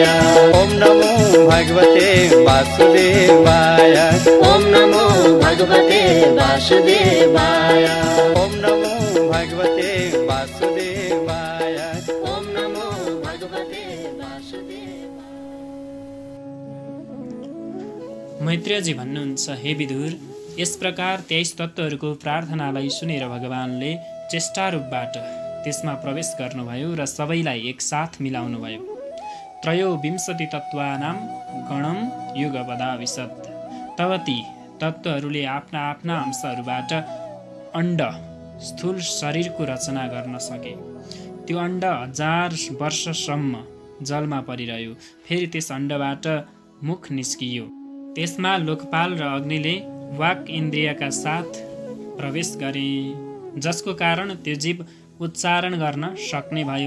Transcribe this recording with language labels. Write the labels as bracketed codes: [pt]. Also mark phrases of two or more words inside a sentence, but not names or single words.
[sa] ओम नमो भगवते वासुदेवाय, ओम नमो भगवते वासुदेवाय। ओम नमो भगवते वासुदेवाय। ओम नमो भगवते वासुदेवाय। [ne] मैत्रेयजी भन्नुहुन्छ, हे विदुर, यस प्रकार 23 तत्त्वहरूको प्रार्थनालाई सुनेर भगवानले चेष्टारूपबाट त्यसमा प्रवेश गर्नुभयो र सबैलाई एकसाथ मिलाउनुभयो। [sa] त्रयोविंशति तत्त्वानां गणं युगपदाविशत्। [ne] तब ती तत्त्वहरूले आफ्ना आफ्ना अंशहरूबाट अण्ड स्थूल शरीरको रचना गर्न सके। त्यो अण्ड 1000 वर्षसम्म जलमा परिरह्यो। फेरि त्यस अण्डबाट मुख निस्कियो। त्यसमा लोकपाल र अग्निले वाक इन्द्रियका साथ प्रवेश गरे, जसको कारण त्यो जीव उच्चारण गर्न सक्ने भयो।